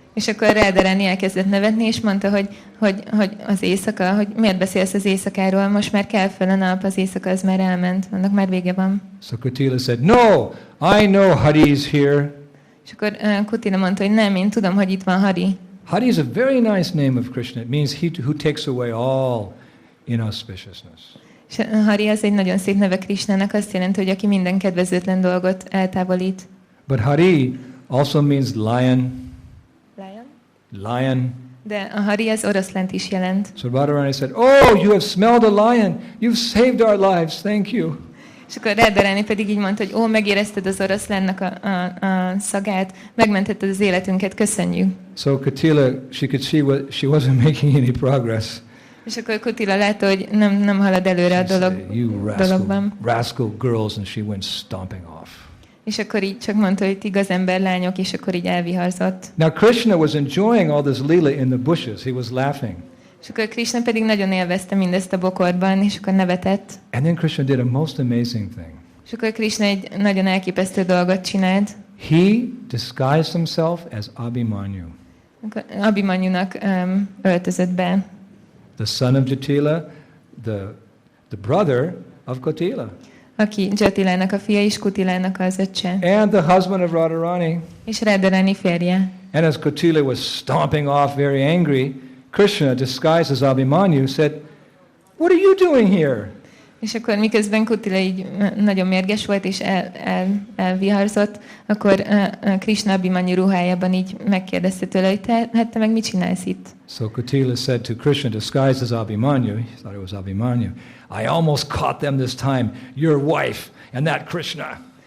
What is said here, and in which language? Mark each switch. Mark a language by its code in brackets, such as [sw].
[hu] És akkor Radharani elkezdett nevetni, és mondta, hogy az éjszaka, hogy miért beszélsz az éjszakáról, most már kell fel a nap, az éjszaka az már elment, annak már vége van. [en] So Kotila said, no, I know Hari is here. [hu] És akkor Kotila mondta, hogy nem, én tudom, hogy itt van Hari. [en] Hari is a very nice name of Krishna. It means he who takes away all inauspiciousness. [hu] És Hari az egy nagyon szép neve Krishnának, azt jelenti, hogy aki minden kedvezőtlen dolgot eltávolít. [en] But Hari also means lion. Lion. [hu] De a Hari az oroszlánt is jelent. [en] So Radharani said, oh, you have smelled a lion. You've saved our lives. Thank you. [hu] És akkor Radharani pedig így mondta, hogy megérezted az oroszlánnak a szagát, megmentetted az életünket, köszönjük. [en] So Kotila, she could see she wasn't making any progress. [hu] És akkor Kotila látta, hogy nem halad előre a dologban. [en] Rascal girls, and she went stomping off. [hu] És akkor így csak mondta, hogy igaz ember lányok, és akkor így elviharzott. [en] Now Krishna was enjoying all this lila in the bushes. He was laughing. [hu] És akkor Krishna pedig nagyon élvezte mindezt a bokorban, és akkor nevetett. [en] And then Krishna did a most amazing thing. [hu] És akkor Krishna egy nagyon elképesztő dolgot csinált. [en] He disguised himself as Abhimanyu. [hu] Abhimanyunak öltözött be. [en] The son of Jatila, the brother of Kotila. [hu] aki Jatilának a fia, és Kutilának az öccse. [en] And the husband of Radharani. [hu] És Radharani férje. [en] And as Kotila was stomping off very angry, Krishna, disguised as Abhimanyu, said, "What are you doing here?" [hu] És akkor miközben Kutila így nagyon mérges volt és elviharzott, akkor Krishna Abhimanyu ruhájában így megkérdezte tőle, hogy te meg mit csinálsz itt? [en] So Kotila said to Krishna, disguised as Abhimanyu, he thought it was Abhimanyu, "I almost caught them this time, your wife and that Krishna."